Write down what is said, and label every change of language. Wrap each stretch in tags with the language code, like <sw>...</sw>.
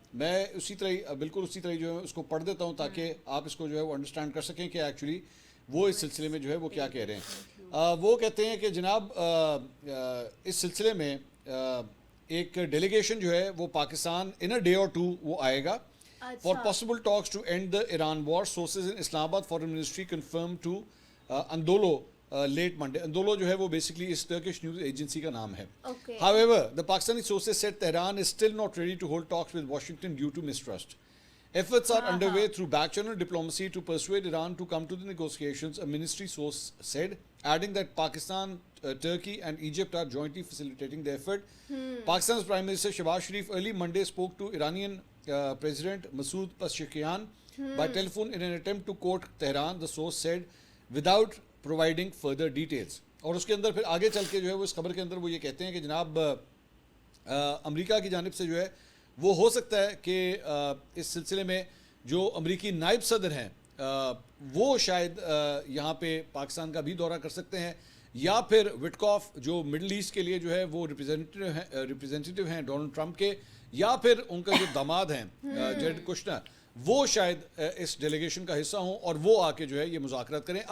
<ur>میں بالکل اسی طرح جو ہے اس کو پڑھ دیتا ہوں تاکہ آپ اس کو جو ہے وہ انڈرسٹینڈ کر سکیں کہ ایکچولی وہ اس سلسلے میں جو ہے وہ کیا کہہ رہے ہیں. وہ کہتے ہیں کہ جناب اس سلسلے میں ایک ڈیلیگیشن جو ہے وہ پاکستان ان اے ڈے اور ٹو وہ آئے گا</ur> <en>for possible talks to end the Iran war. Sources in Islamabad foreign ministry confirmed to Andolo late Monday.</en> <ur>Andolo جو ہے وہ basically اس</ur> <en>Turkish news agency</en> <ur>کا نام ہے.</ur> <en>However, the Pakistani sources said Tehran is still not ready to hold talks with Washington due to mistrust. Efforts are underway through back-channel diplomacy to persuade Iran to come to the negotiations, a ministry source said, adding that Pakistan, Turkey and Egypt are jointly facilitating the effort. Pakistan's Prime Minister Shehbaz Sharif early Monday spoke to Iranian President Masoud Pezeshkian by telephone in an attempt to quote Tehran, the source said, without providing further details.</en> <ur>اور اس کے اندر پھر آگے چل کے جو ہے وہ اس خبر کے اندر وہ یہ کہتے ہیں کہ جناب امریکہ کی جانب سے جو ہے وہ ہو سکتا ہے کہ اس سلسلے میں جو امریکی نائب صدر ہیں وہ شاید یہاں پہ پاکستان کا بھی دورہ کر سکتے ہیں، یا پھر وٹکاف جو مڈل ایسٹ کے لیے جو ہے وہ ریپریزنٹیٹیو ہیں ڈونلڈ ٹرمپ کے، یا پھر ان کا جو داماد ہیں جیرڈ کشنر وہ شاید اس ڈیلیگیشن کا حصہ ہوں اور وہ آ کے جو ہے یہ مذاکرات کریں.</ur>